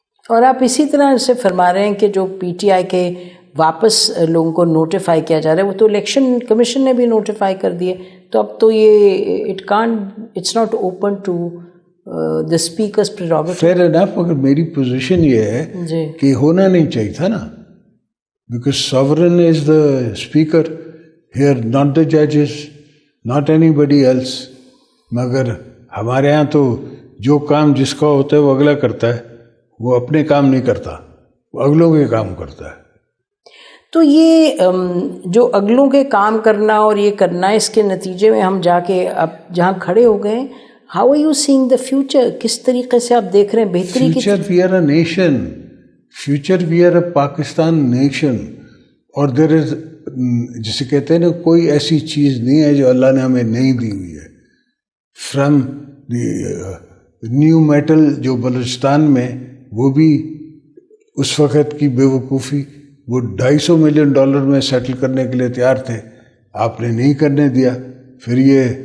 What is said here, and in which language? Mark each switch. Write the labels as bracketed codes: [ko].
[ur] اور آپ اسی طرح سے فرما رہے ہیں کہ جو پی ٹی آئی کے واپس لوگوں کو نوٹیفائی کیا جا رہا ہے, وہ تو الیکشن کمیشن نے بھی نوٹیفائی کر دیے, تو اب تو یہ [en] It's not open to the speaker's prerogative. Fair enough, [ur] مگر میری پوزیشن یہ ہے کہ ہونا نہیں چاہیے تھا نا, [en] because sovereign is the speaker here, not the judges, not anybody else. [ur] مگر ہمارے ہاں تو جو کام جس کا ہوتا ہے وہ اگلا کرتا ہے, وہ اپنے کام نہیں کرتا, وہ اگلوں کے کام کرتا ہے. تو یہ جو اگلوں کے کام کرنا اور یہ کرنا, اس کے نتیجے میں ہم جا کے اب جہاں کھڑے ہو گئے, [en] How are you seeing the future? [ur] کس طریقے سے آپ دیکھ رہے ہیں بہتری کی؟ [en] Future we are a nation, future we are a Pakistan nation. [ur] اور [en] there is, [ur] جسے کہتے ہیں نا, کوئی ایسی چیز نہیں ہے جو اللہ نے ہمیں نہیں دی ہوئی ہے. [en] from the [ur] نیو میٹل جو بلوچستان میں, وہ بھی اس وقت کی بے وقوفی, وہ $250 ملین میں سیٹل کرنے کے لیے تیار تھے, آپ نے نہیں کرنے دیا. پھر یہ